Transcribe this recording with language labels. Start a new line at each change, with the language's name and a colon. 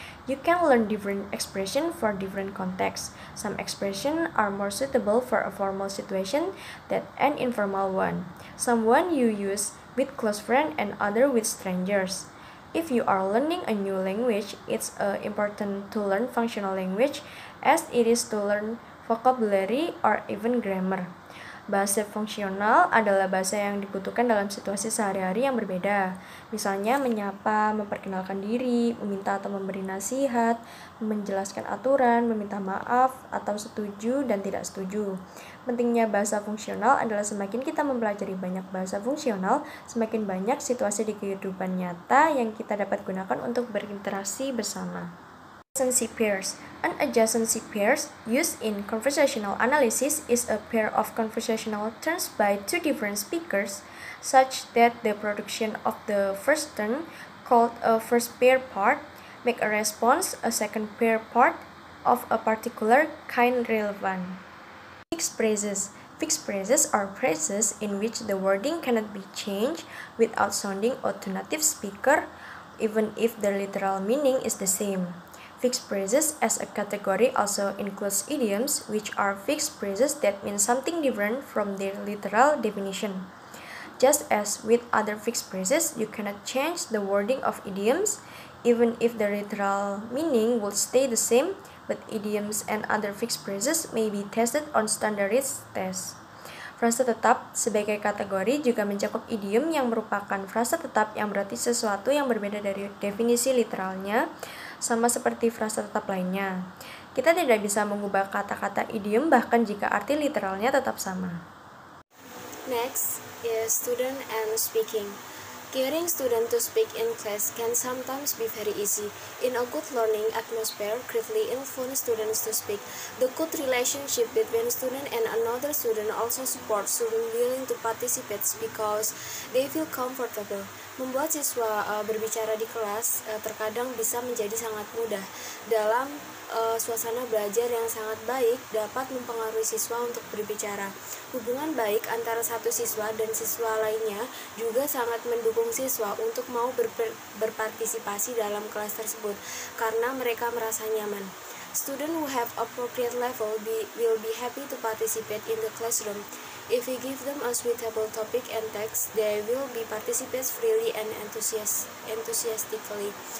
English: You can learn different expressions for different contexts. Some expressions are more suitable for a formal situation than an informal one. Some one you use with close friends and other with strangers. If you are learning a new language, it's important to learn functional language as it is to learn vocabulary or even grammar.
Indonesian: Bahasa fungsional adalah bahasa yang dibutuhkan dalam situasi sehari-hari yang berbeda. Misalnya menyapa, memperkenalkan diri, meminta atau memberi nasihat, menjelaskan aturan, meminta maaf, atau setuju dan tidak setuju. Pentingnya bahasa fungsional adalah semakin kita mempelajari banyak bahasa fungsional, semakin banyak situasi di kehidupan nyata yang kita dapat gunakan untuk berinteraksi bersama.
English: Adjacency pairs. An adjacency pair used in conversational analysis is a pair of conversational turns by two different speakers, such that the production of the first turn, called a first pair part, make a response, a second pair part, of a particular kind relevant. Fixed phrases. Fixed phrases are phrases in which the wording cannot be changed without sounding odd to native speaker, even if the literal meaning is the same. Fixed phrases as a category also includes idioms, which are fixed phrases that mean something different from their literal definition. Just as with other fixed phrases, you cannot change the wording of idioms, even if the literal meaning will stay the same, but idioms and other fixed phrases may be tested on standardized tests.
Indonesian: Frasa tetap sebagai kategori juga mencakup idiom yang merupakan frasa tetap yang berarti sesuatu yang berbeda dari definisi literalnya, sama seperti frasa tetap lainnya. Kita tidak bisa mengubah kata-kata idiom bahkan jika arti literalnya tetap sama.
English: Next is student and speaking. Getting students to speak in class can sometimes be very easy. In a good learning atmosphere, greatly influence students to speak. The good relationship between student and another student also supports student willing to participate because they feel comfortable.
Indonesian: Membuat siswa berbicara di kelas terkadang bisa menjadi sangat mudah. Dalam suasana belajar yang sangat baik dapat mempengaruhi siswa untuk berbicara. Hubungan baik antara satu siswa dan siswa lainnya juga sangat mendukung siswa untuk mau berpartisipasi dalam kelas tersebut karena mereka merasa nyaman.
English: Students who have appropriate level will be happy to participate in the classroom. If we give them a suitable topic and text, they will be participate freely and enthusiastically.